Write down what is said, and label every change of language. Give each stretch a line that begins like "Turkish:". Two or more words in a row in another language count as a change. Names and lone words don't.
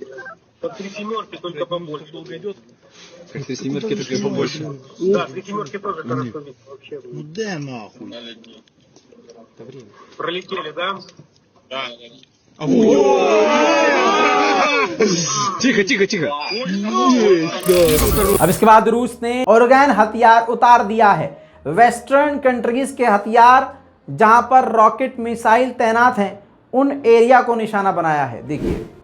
Russian: Под 3 семерки только побольше. Долго идет? Как 3 семерки, только и побольше. Да, 3 семерки тоже хорошо видно вообще. Ну да нахуй. Пролетели, да? Да. Тихо, тихо, тихо.
Hindi: अब इसके बाद रूस ने ऑर्गन हथियार उतार दिया है।
English: Western countries
Hindi: के हथियार जहां पर
English: rocket missile
Hindi: तैनात हैं, उन एरिया को निशाना बनाया है। देखिए,